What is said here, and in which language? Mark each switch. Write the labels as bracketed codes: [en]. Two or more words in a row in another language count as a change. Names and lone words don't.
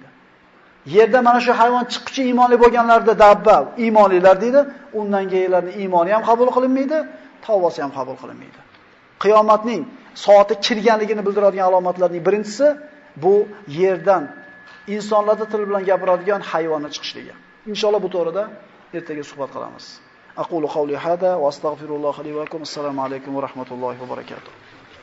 [uz] Yerda mana shu hayvon chiquvchi iymonli bo'lganlarda dabba iymonlilar deydi, undan keyinlarning iymoni ham qabul qilinmaydi, tavbasi ham qabul qilinmaydi. Qiyomatning soati kirganligini bildiradigan alomatlarning birinchisi bu yerdan insonlarda til bilan gapiradigan hayvonning chiqishligi. Inshaalloh bu to'g'rida ertaga suhbat qilamiz. [ar] أقول قولي هذا وأستغفر الله لي ولكم. السلام عليكم ورحمة الله وبركاته.